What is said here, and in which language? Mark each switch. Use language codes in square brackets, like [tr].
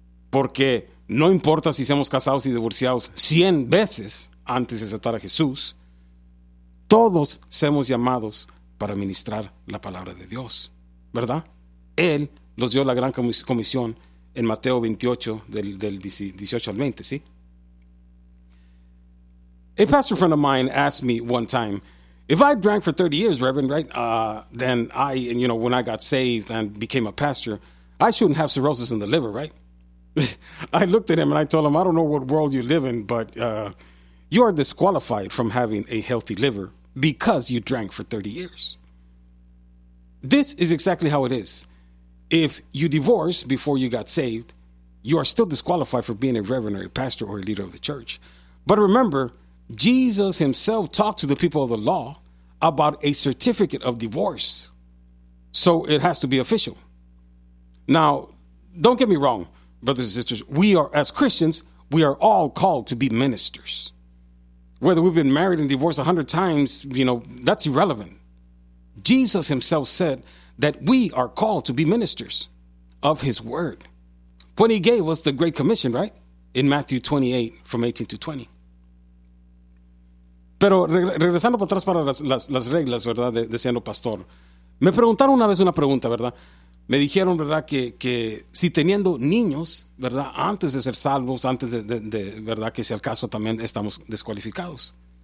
[es] Porque no importa si somos casados y divorciados 100 veces antes de aceptar a Jesús, todos somos llamados para ministrar la palabra de Dios, ¿verdad? Él los dio la gran comisión en Mateo 28, del 18 al 20, ¿sí? [en] A pastor friend of mine asked me one time, if I drank for 30 years, Reverend, right, then I, and you know, when I got saved and became a pastor, I shouldn't have cirrhosis in the liver, right? I looked at him and I told him, I don't know what world you live in, but you are disqualified from having a healthy liver because you drank for 30 years. This is exactly how it is. If you divorce before you got saved, you are still disqualified for being a reverend or a pastor or a leader of the church. But remember, Jesus himself talked to the people of the law about a certificate of divorce. So it has to be official. Now, don't get me wrong, brothers and sisters, we are, as Christians, we are all called to be ministers. Whether we've been married and divorced 100 times, you know, that's irrelevant. Jesus himself said that we are called to be ministers of his word. When he gave us the Great Commission, right? In Matthew 28, from 18 to 20. [es] Pero regresando para atrás para las reglas, ¿verdad? De siendo pastor. Me preguntaron una vez una pregunta, ¿verdad? Me dijeron, ¿verdad? Que si teniendo niños, ¿verdad? Antes de ser salvos, antes de ¿verdad? Que sea el caso, también estamos descualificados.